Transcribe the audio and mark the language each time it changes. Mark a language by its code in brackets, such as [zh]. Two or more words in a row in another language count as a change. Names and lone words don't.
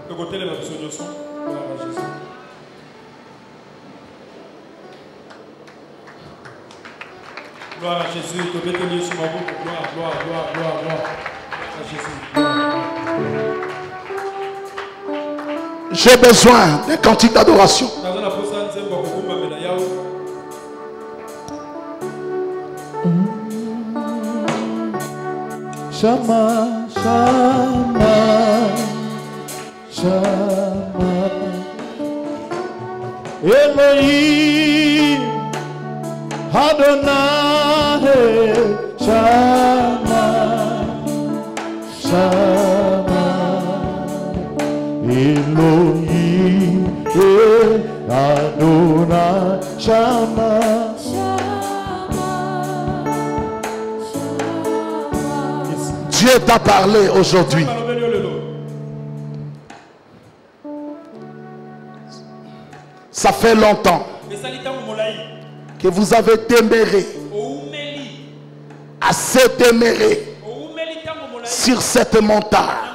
[fr] Gloire à Jésus. Gloire, gloire, gloire, gloire, gloire à Jésus. J'ai besoin d'un cantique d'adoration. [he] שמע, שמע, שמע, אלוהים, אדוני, שמע, שמע, אלוהים, אדוני, שמע. [fr] Dieu t'a parlé aujourd'hui. Ça fait longtemps que vous avez demeuré, assez demeuré sur cette montagne.